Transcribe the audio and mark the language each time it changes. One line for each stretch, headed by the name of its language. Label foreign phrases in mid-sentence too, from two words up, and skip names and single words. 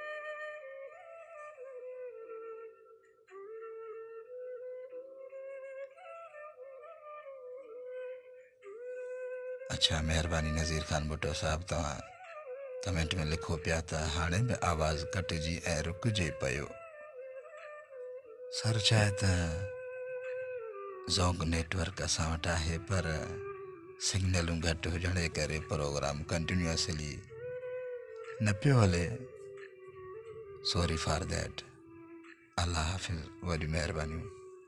Sindhi: अच्छा महिरबानी नज़ीर खान भुट्टो साहब, तव्हां कमेंट में लिखो पिया त हाणे बि आवाज़ कटिजी ऐं रुकिजे पियो। सर चाहे त ज़ोंग नेटवर्क असां वटि आहे, पर सिग्नलूं घटि हुजण जे करे प्रोग्राम कंटिन्यूअसली न पियो हले।
English: sorry for that.
Sindhi: अल्लाह हाफ़िज़। वॾी महिरबानियूं।